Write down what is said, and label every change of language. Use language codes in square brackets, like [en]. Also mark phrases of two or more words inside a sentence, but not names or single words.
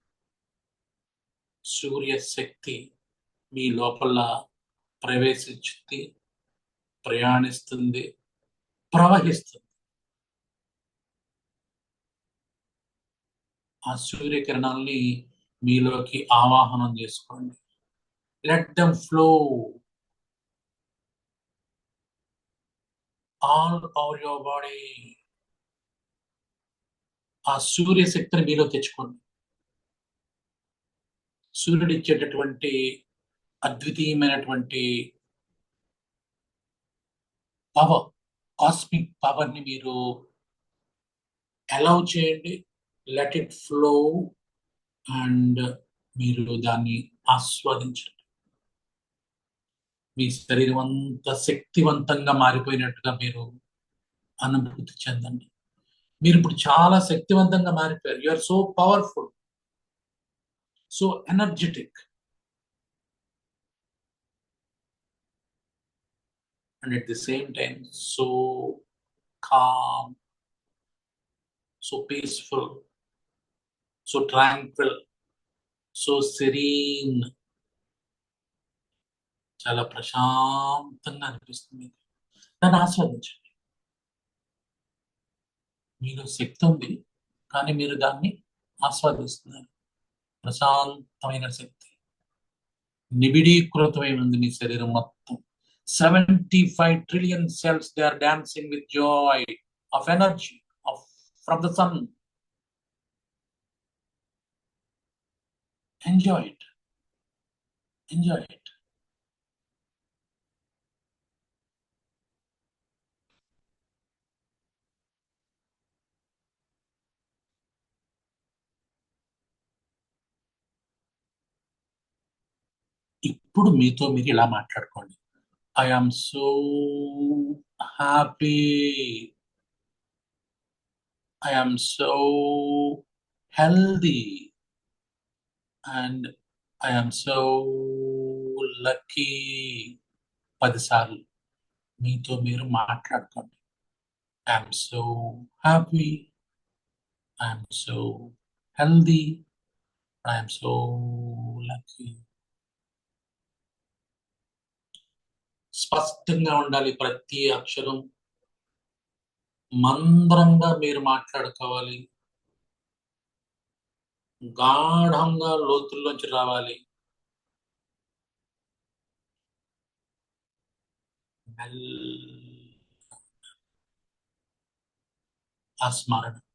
[te] సూర్య శక్తి మీ లోపల ప్రవేశించింది, ప్రయాణిస్తుంది, ప్రవహిస్తుంది. ఆ సూర్యకిరణాల్ని మీలోకి ఆవాహనం చేసుకోండి. [en] Let them flow all over your body. [te] ఆ సూర్య శక్తిని మీలో తెచ్చుకోండి. సూర్యుడు ఇచ్చేటటువంటి అద్వితీయమైనటువంటి [en] power, cosmic power [te] ని మీరు అలౌ చేయండి. [en] let it flow and [te] మీరు దాన్ని ఆస్వాదించండి. మీ శరీరం అంతా శక్తివంతంగా మారిపోయినట్టుగా మీరు అనుభూతి చెందండి. మీరు ఇప్పుడు చాలా శక్తివంతంగా మారిపోయారు. [en] You are so powerful, so energetic, and at the same time so calm, so peaceful, so tranquil, so serene. [te] చాలా ప్రశాంతంగా అనిపిస్తుంది. దాన్ని ఆస్వాదించండి. మీలో శక్తి ఉంది, కానీ మీరు దాన్ని ఆస్వాదిస్తున్నారు. ప్రశాంతమైన శక్తి నిబిడీకృతమై ఉంది మీ శరీరం మొత్తం. [en] 75 trillion cells, they are dancing with joy of energy from the sun. Enjoy it. Enjoy it. [te] ఇప్పుడు మీతో మీరు ఇలా మాట్లాడుకోండి. [en] I am so happy. I am so healthy. And I am so lucky. [te] 10 సార్లు మీతో మీరు మాట్లాడుకోండి. [en] I am so happy. I am so healthy. I am so lucky. [te] స్పష్టంగా ఉండాలి ప్రతి అక్షరం. మంద్రంగా మీరు మాట్లాడుకోవాలి. గాఢంగా లోతుల్లోంచి రావాలి. ఆ స్మరణ.